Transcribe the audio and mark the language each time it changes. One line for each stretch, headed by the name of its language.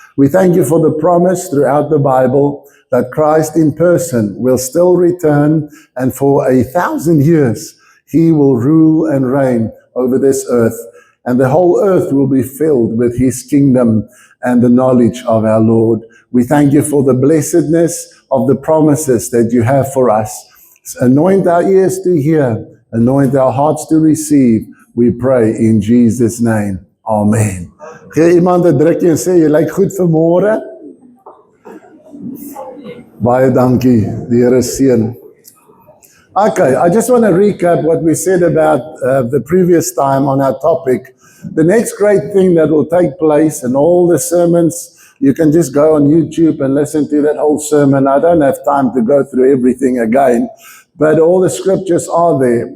English: We thank you for the promise throughout the Bible that Christ in person will still return, and for 1,000 years he will rule and reign over this earth, and the whole earth will be filled with his kingdom and the knowledge of our Lord. We thank you for the blessedness of the promises that you have for us. Anoint our ears to hear, anoint our hearts to receive, we pray in Jesus' name. Amen.
Afrikaans: Gee iemand 'n drukkie en sê, jy lyk goed vanmôre. Baie dankie, die Here seën.
English: Okay, I just want to recap what we said about the previous time on our topic. The next great thing that will take place, and all the sermons You can just go on YouTube and listen to that whole sermon. I don't have time to go through everything again, but all the scriptures are there.